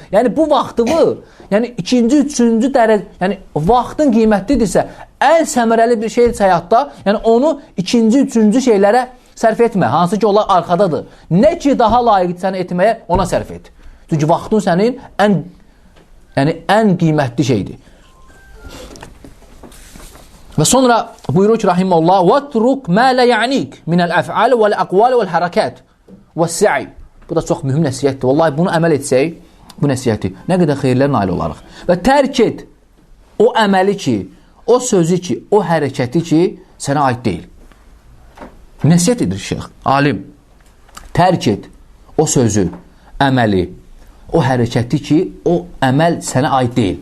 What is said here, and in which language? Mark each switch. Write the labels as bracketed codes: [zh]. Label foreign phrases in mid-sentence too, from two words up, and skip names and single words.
[az] Yəni, bu vaxtını, yəni ikinci, üçüncü dərəcə, yəni vaxtın qiymətlidirsə, ən səmərəli bir şeydirsə həyatda, yəni onu ikinci, üçüncü şeylərə sərf etmə. Hansı ki, onlar arxadadır. Nə ki, daha layiqdir səni etməyə, ona sərf et. Çünki vaxtın sənin ən qiymətli şeydir. Və sonra buyurur ki, rahiməhullah, [ar] وَاتْرُكْ مَا لَا يَعْنِيكَ مِنَ الْأَفْعَالِ وَالْأَقْوَالِ وَالْحَرَكَاتِ وَالسَّعِي. [az] Bu da çox mühüm nəsiyyətdir. Vallahi bunu əməl etsək, bu nəsiyyəti, nə qədər xeyirlər nail olarıq. Və tərk et o əməli ki, o sözü ki, o hərəkəti ki, sənə aid deyil. Nəsiyyət edir şeyx, alim. Tərk et o sözü, əməli, o hərəkəti ki, o əməl sənə aid deyil.